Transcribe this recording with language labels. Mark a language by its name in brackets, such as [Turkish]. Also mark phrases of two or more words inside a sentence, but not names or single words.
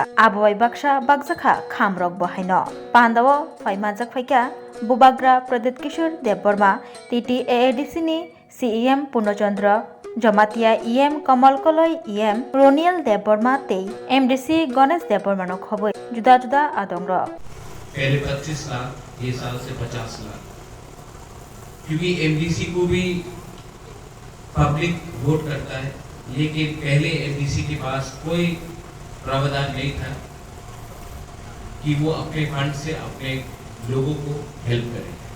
[Kok Borok] Abobai baksa bagjaka khamrok bahaino. Pandawo fai manjak faika bubagra Pradeep Kishore Deborma TT AADC ni CEM Purnochandra Jamatia EM Kamal Koloi EM Roniel Deborma tei MDC Ganesh Deborma no khoboi juda juda adongro. [Hindi] पहले 25 लाख ये साल से 50 लाख क्योंकि एमडीसी को भी पब्लिक वोट करता है, लेकिन पहले एमडीसी के पास कोई प्रावधान नहीं था कि वो अपने फंड से अपने लोगों को हेल्प करे।